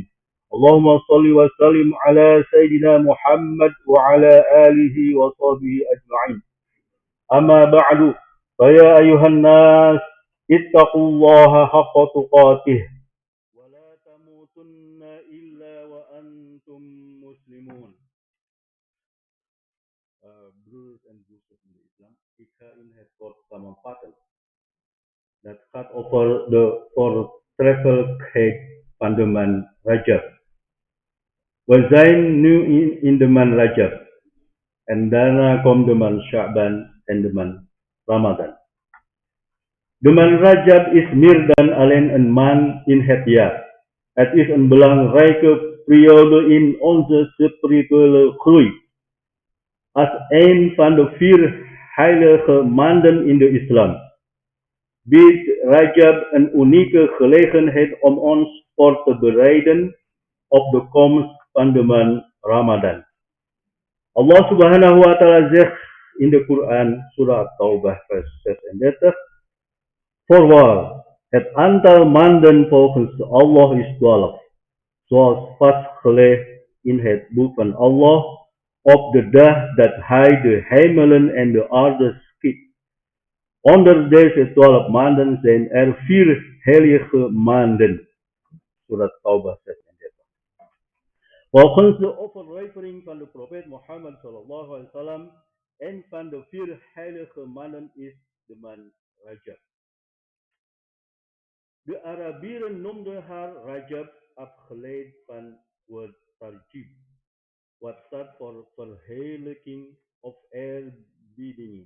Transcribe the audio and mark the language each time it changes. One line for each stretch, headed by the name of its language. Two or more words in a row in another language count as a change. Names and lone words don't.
Arabic: اللهم صل وسلم على سيدنا محمد وعلى آله وصحبه أجمعين. أما بعد، فيا أيها الناس، اتقوا الله حق تقاته، ولا تموتن إلا وأنتم مسلمون.
English: Brothers and sisters in Islam, IKN has got some patterns.
Dutch: that gaat over de voortreffelijkheid van de maand Rajab. We zijn nu in de maand Rajab en daarna komt de maand Sha'ban en de maand Ramadan. De maand Rajab is meer dan alleen een maand in het jaar. Het is een belangrijke periode in onze spirituele groei. Als een van de 4 heilige maanden in de islam biedt Rajab een unieke gelegenheid om ons voor te bereiden op de komst van de maand Ramadan. Allah
Arabic: سبحانه وتعالى
Dutch: zegt in de Quran, surah At-Taubah vers 36, voorwaar, het aantal maanden volgens Allah is 12, zoals vastgelegd in het boek van Allah, op de dag dat hij de hemelen en de aarde schiep. Onder deze 12 maanden zijn er 4 heilige maanden. Surat Taubah 36. Volgens de overlevering van de profeet Mohammed
Arabic: صلى الله عليه وسلم,
Dutch: een van de 4 heilige maanden is de maand Rajab. De Arabieren noemden haar Rajab, afgeleid van woord Tarjib, wat staat voor verheerlijking of eerbiediging.